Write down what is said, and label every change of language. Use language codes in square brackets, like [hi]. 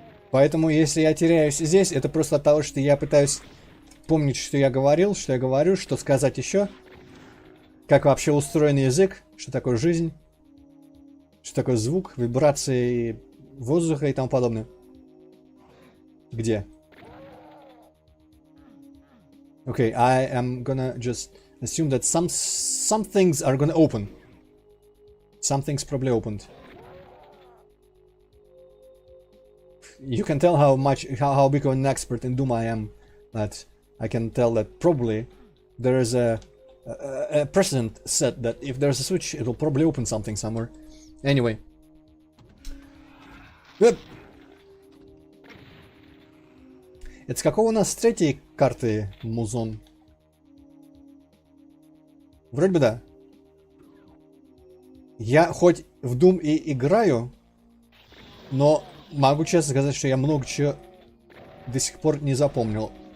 [ru] Поэтому, если я теряюсь здесь, это просто от того, что я пытаюсь помнить, что я говорил, что я говорю, что сказать еще. Как вообще устроен язык, что такое жизнь, что такое звук, вибрации воздуха и тому подобное. Где? [en] Okay, I am gonna just assume that some things are gonna open. Some things probably opened. You can tell how big of an expert in Doom I am. That I can tell that probably there is a precedent set that if there's a switch, it will probably open something somewhere. Anyway. [ru] Это с какого у нас третьей карты музон? Вроде бы да. Я хоть в Doom и играю, но могу честно сказать, что я много чего до сих пор не запомнил.